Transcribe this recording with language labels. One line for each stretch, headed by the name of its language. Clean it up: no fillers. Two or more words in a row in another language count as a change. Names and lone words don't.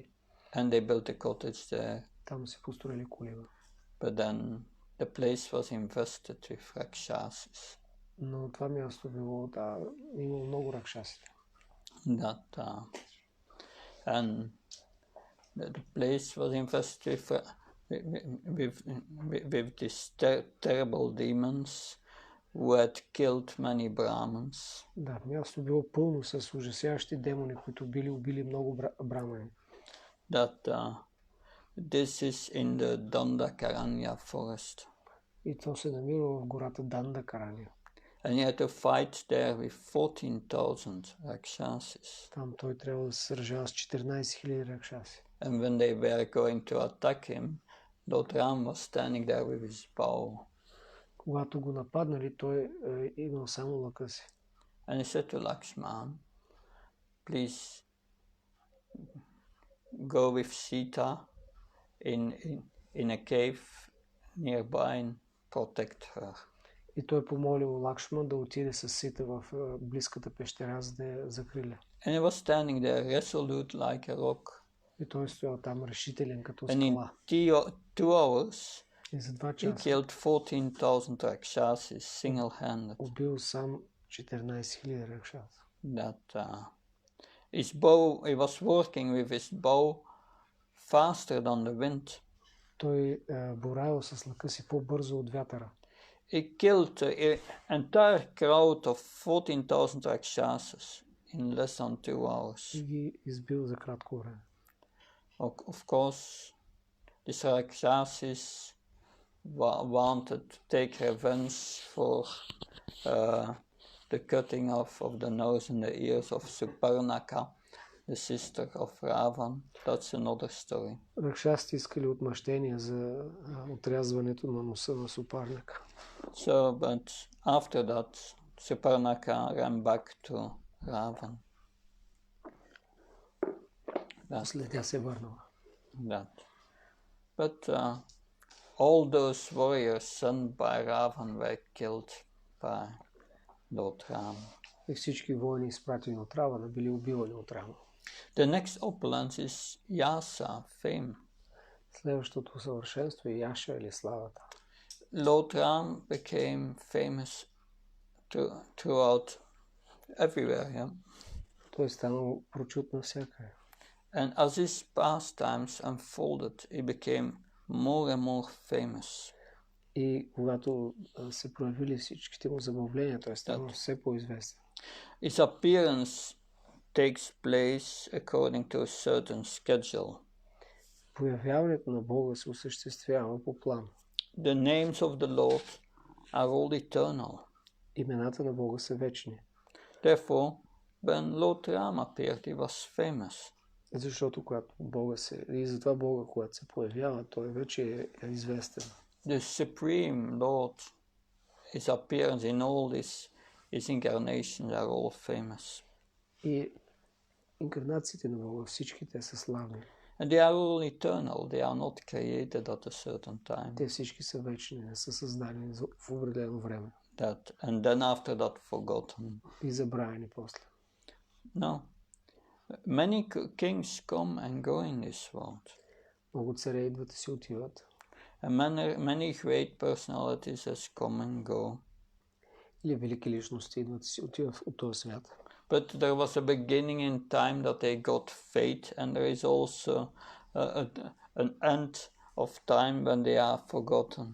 English: And they built a cottage there.
Bulgarian: Там се построили колиба.
English: But then the place was infested with rakshasas.
Bulgarian: Но това място било, имало много ракшаси.
English: And the place was infested with these terrible demons who had killed many Brahmins.
Bulgarian: Да, място било пълно с ужасяващи демони, които убили много брамани.
English: This is in the Dandakaranya forest.
Bulgarian: И то се намира в гората Дандакарания.
English: And he had to fight there with 14,000 rakshasas.
Bulgarian: Там той трябва да се сражава с 14,000 ракшаси.
English: And when they were going to attack him, Lord Rama was standing there with his bow.
Bulgarian: Когато го нападнали, той имал само лъка си.
English: And he said to Lakshman, please go with Sita in a cave nearby and protect her.
Bulgarian: И той помолил Лакшман да отиде с Сита в близката пещера, за да я закриля.
English: And he was standing there resolute like a rock.
Bulgarian: И той стоял там решителен като скала.
English: And in 2 hours,
Bulgarian: и за 2
English: he
Bulgarian: часа
English: killed 14,000 rakshasas single-handed.
Bulgarian: убил сам 14,000 ракшаси.
English: His bow, he was working with his bow faster than the wind.
Bulgarian: Той боравил с лъка си по-бързо от вятъра.
English: He killed the entire crowd of 14,000 rakshasas in less than 2 hours.
Bulgarian: И ги избил за кратко време.
English: Of course, these rakshasas wanted to take revenge for the cutting off of the nose and the ears of Suparnaka, the sister of Ravan. That's another story.
Bulgarian: Ракшасите искали отмъщение за отрязването на носа на Супарнака.
English: So, but after that, Suparnaka ran back to Ravan.
Bulgarian: След тя се върнала.
English: But all those warriors sent by Ravan were killed by Lord Rama.
Bulgarian: И всички воини, изпратени от Равана, били убивани от Рама.
English: The next opulence is Yasa, fame.
Bulgarian: Следващото съвършенство е Яша или славата.
English: Lord Ram became famous throughout everywhere, yeah?
Bulgarian: Той станал прочут навсякъде.
English: And as his pastimes unfolded, he became more and more famous.
Bulgarian: И когато се проявили всичките му забавления, той станал все по-известен.
English: His appearance takes place according to a certain schedule.
Bulgarian: Появяването на Бога се осъществява по план.
English: The names of the Lord are all eternal.
Bulgarian: Имената на Бога са вечни.
English: Therefore, when Lord Rama appeared, he was famous.
Bulgarian: Защото когато Бога и затова Бога, когато се появява, той вече е известен.
English: The Supreme Lord, his appearance in all his incarnations are all famous.
Bulgarian: И инкарнациите на Бога, всички те са славни.
English: And they are all eternal. They are not created at a certain time.
Bulgarian: Те всички са вечни, не са създадени в определено време.
English: And then after that forgotten.
Bulgarian: И забравени после.
English: No. Many kings come and go in this world.
Bulgarian: Много царе идват и си отиват.
English: And many great personalities has come and go.
Bulgarian: Или велики личности идват и си отиват от този свят.
English: But there was a beginning in time that they got fate, and there is also an end of time when they are forgotten.